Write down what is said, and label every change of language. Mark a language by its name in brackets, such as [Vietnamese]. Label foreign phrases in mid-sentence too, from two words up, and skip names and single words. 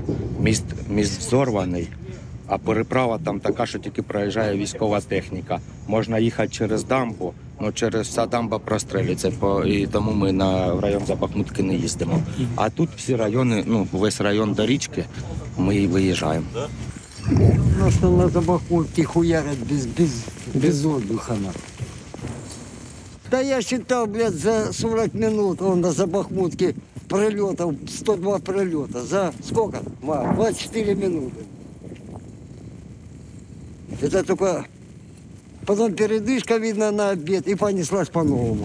[Ukrainian] Міст взорваний, а переправа там така, що тільки проїжджає військова техніка. Можна їхати через дамбу, але через вся дамба прострелюється, і тому ми в район за Бахмутки не їздимо. А тут всі райони, ну, весь район до річки, ми і виїжджаємо. [Russian] Ну что на Бахмутке хуярят без отдыха. Да я считал, блядь, за 40 минут он на Забахмутке пролетов, 102 пролета. За сколько? 24 минуты. Это только потом передышка, видно, на обед, и понеслась по-новому.